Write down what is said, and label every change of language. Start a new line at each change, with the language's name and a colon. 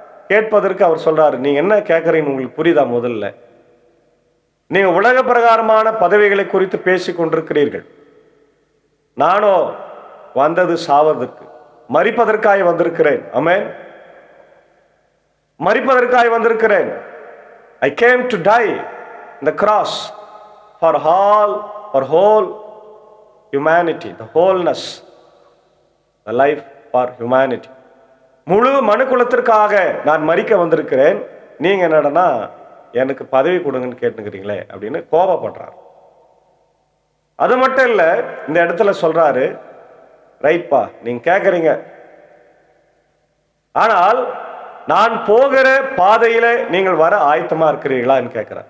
Tamil: கேட்பதற்கு அவர் சொல்றாரு, நீங்க என்ன கேட்குறீங்கன்னு உங்களுக்கு புரியுதா? முதல்ல நீங்க உலக பிரகாரமான பதவிகளை குறித்து பேசி கொண்டிருக்கிறீர்கள். நானோ வந்தது சாவதற்கு, மரிப்பதற்காய் வந்திருக்கிறேன். ஆமென். மரிப்பதற்காய் வந்திருக்கிறேன்.
English: I came to die in the cross for whole humanity, the wholeness, the life for humanity.
Tamil: முழு மனுக்குலத்திற்காக நான் மரிக்க வந்திருக்கிறேன். நீங்க என்னடனா எனக்கு பதவி கொடுங்கன்னு கேட்டுக்கிறீங்களே அப்படின்னு கோபப்படுறார். அது மட்டும் இல்ல, இந்த இடத்துல சொல்றாரு, ரைட்பா நீங்க கேட்கறீங்க, ஆனால் நான் போகிற பாதையில நீங்கள் வர ஆயத்தமா இருக்கிறீர்களான்னு கேட்கிறேன்.